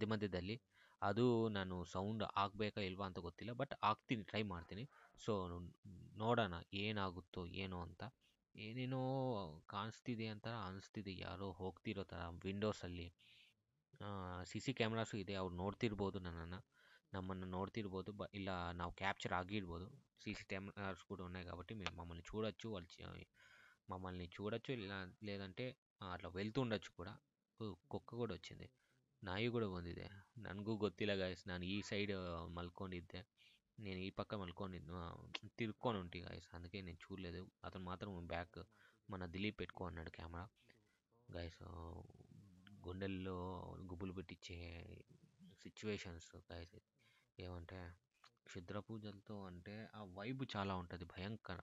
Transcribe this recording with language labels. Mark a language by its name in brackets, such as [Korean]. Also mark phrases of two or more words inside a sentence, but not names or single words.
[Kannada] ಅದು ನಾನು ಸೌಂಡ್ ಆಗಬೇಕಾ ಇಲ್ವಾ ಅಂತ ಗೊತ್ತಿಲ್ಲ, ಬಟ್ ಆಗ್ತೀನಿ, ಟ್ರೈ ಮಾಡ್ತೀನಿ. ಸೊ ನೋಡೋಣ ಏನಾಗುತ್ತೋ ಏನೋ ಅಂತ. ಏನೇನೋ ಕಾಣಿಸ್ತಿದೆ ಅಂತ ಅನಿಸ್ತಿದೆ, ಯಾರೋ ಹೋಗ್ತಿರೋ ಥರ ವಿಂಡೋಸಲ್ಲಿ. [English] C cameras [Kannada] ಇದೆ, ಅವ್ರು ನೋಡ್ತಿರ್ಬೋದು ನಮ್ಮನ್ನು ನೋಡ್ತಿರ್ಬೋದು. ಇಲ್ಲ ನಾವು క్యాప్చర్ ಆಗಿರ್ಬೋದು. [Telugu] క్యామ్రాస్ కూడా ఉన్నాయి కాబట్టి మమ్మల్ని చూడొచ్చు. మమ్మల్ని చూడొచ్చు, లేదంటే అట్లా వెళ్తుండొచ్చు ಕೂಡ. కుక్క కూడా వచ్చింది, [Kannada] ನಾಯಿ ಕೂಡ ಬಂದಿದೆ. ನನಗೂ ಗೊತ್ತಿಲ್ಲ ಗಾಯ್ಸ್, ನಾನು ಈ ಸೈಡ್ మల్ಕೊಂಡಿದ್ದೆ. [Telugu] నేను ఈ పక్క తిరుక్కొని ఉంటి గాయస్, అందుకే నేను చూడలేదు. అతను మాత్రం బ్యాక్ మన దిలీప్ పెట్టుకో అన్నాడు కెమెరా. గాయస్ గుండెల్లో గుబులు పెట్టించే సిచ్యువేషన్స్ గాయస్. ఏమంటే క్షుద్ర పూజలతో అంటే ఆ వైబ్ చాలా ఉంటుంది, భయంకర.